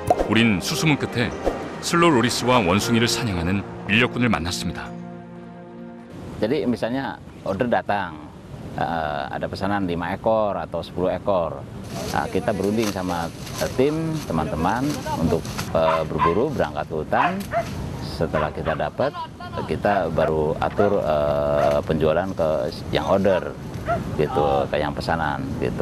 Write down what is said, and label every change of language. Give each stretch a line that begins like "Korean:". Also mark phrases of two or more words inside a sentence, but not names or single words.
Korean: 우린 수소문 끝에 슬로우 로리스와 원숭이를 사냥하는 인력군을 만났습니다.
Indonesian: Jadi misalnya order datang, ada pesanan 5 ekor atau 10 ekor. Nah, kita berunding sama tim teman-teman untuk berburu berangkat ke hutan. Setelah kita dapat, kita baru atur penjualan ke yang order, gitu, ke yang pesanan, gitu.